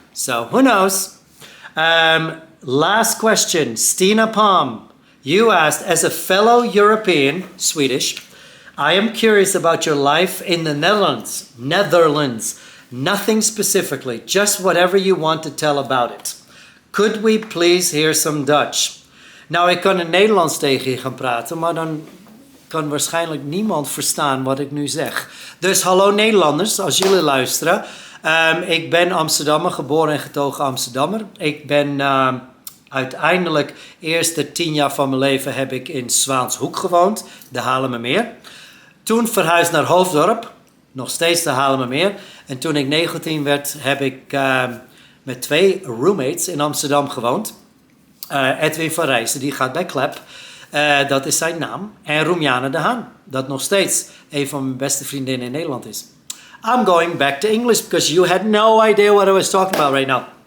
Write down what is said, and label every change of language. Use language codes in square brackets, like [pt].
[en] So who knows? Last question, Stina Palm. You asked, as a fellow European, Swedish, I am curious about your life in the Netherlands. Nothing specifically, just whatever you want to tell about it. Could we please hear some Dutch? [nl] Nou, ik kan in Nederlands tegen je gaan praten, maar dan kan waarschijnlijk niemand verstaan wat ik nu zeg. Dus hallo Nederlanders, als jullie luisteren. Ik ben Amsterdammer, geboren en getogen Amsterdammer. Ik ben uiteindelijk eerste 10 jaar van mijn leven heb ik in Zwaanshoek gewoond, de Haarlemmermeer. Toen verhuisd naar Hoofddorp, nog steeds de Haarlemmermeer. En toen ik 19 werd, heb ik met 2 roommates in Amsterdam gewoond. Edwin van Rijssen, die gaat bij Klep. Dat is zijn naam. En Roemjane de Haan, dat nog steeds een van mijn beste vriendinnen in Nederland is. [en] I'm going back to English because you had no idea what I was talking about right now.